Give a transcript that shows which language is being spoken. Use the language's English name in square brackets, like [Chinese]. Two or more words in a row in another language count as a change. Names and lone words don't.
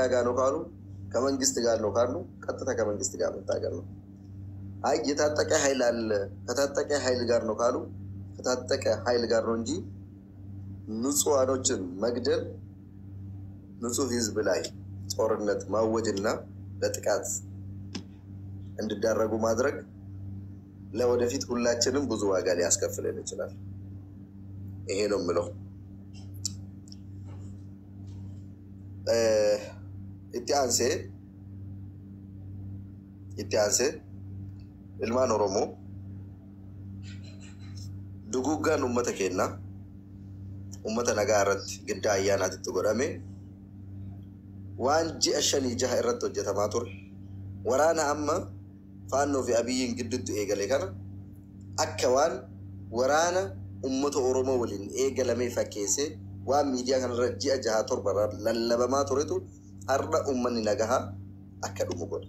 [Amharic] ጋር ነው ካሉ ከመንግስት ጋር ነው ካሉ ቀጥታ ከመንግስት ጋር መታገል ነው። አይ የታጠቀ ኃይል አለ ከታጠቀ ኃይል ጋር ነው ካሉ ከታጠቀ ኃይል ጋር ነው እንጂ ንጹሃኖችን መግደል ንጹህ ህዝብ ላይ ጦርነት ማወጅና ለጥቃት እንዲዳረጉ ማድረግ ለወደፊት ሁላችንም ብዙ ዋጋ ሊያስከፍለን ይችላል። ይሄ ነው የምለው። [Oromo] ኢቲያንሴ ilmaan Oromoo duguuggaan uummata keenya uummata nagaa irratti giddaa ayyaanaatti godhame waan ji'a 5-6 irratti hojjetamaa ture waraana amma faannoo fi abiyyiin gidduutti eegale kana akka waan waraana uummata Oromoo waliin eegalamee fakkeessee waan miidiyaa kanarra ji'a 6-7 lallabamaa turetu har'a uummanni nagaa akka dhumu godhe.